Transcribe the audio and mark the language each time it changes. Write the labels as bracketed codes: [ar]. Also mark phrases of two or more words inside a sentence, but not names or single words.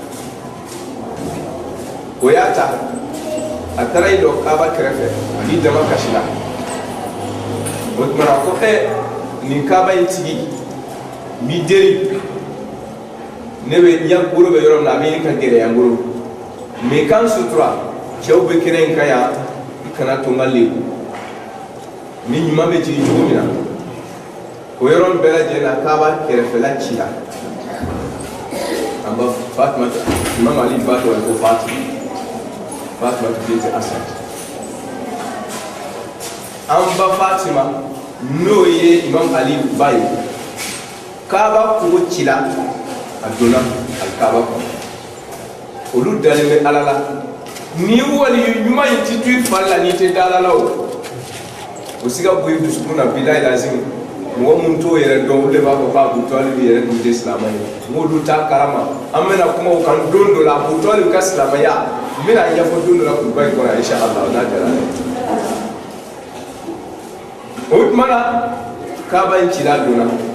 [bm] o y'a ta a taara i jɔ kaaba kɛrɛfɛ a b'i dama kasi la o tuma na ko nin kaaba in tigi n b'i deli ne bɛ yan bolo bɛ yɔrɔ min na a bɛ ɲini ka gɛrɛ yan bolo mɛ kan sutura cɛw bɛ kɛnɛ in kan yan i kana to n ka lebu ni ɲuman bɛ jigin cogo min na o yɔrɔ bɛɛ lajɛlen na k'a b'a kɛrɛfɛla ci la an ba Fatima imam ali ba tɔgɔ ye ko Fatima binti Asad an ba Fatima n'o ye imam ali ba ye k'a b'a kogo ci la a donna alikaba kɔnɔ olu dalen bɛ ala la ni wali ɲuman in ti to i fari la n'i tɛ da ala la o si ka bon i dusukun na [ar] بالله لازم [bm] mɔgɔ mun t'o yɛrɛ dɔn olu de b'a fɔ ko Abu Talib yɛrɛ tun tɛ silamɛ ye n k'olu t'a kalama an bɛna kuma o kan don dɔ la Abu Talib ka silamɛya n bɛna ɲɛfɔ don dɔ la kuruba in kɔnɔ inshallah n'a jara dɛ o tuma na kaaba in cila donna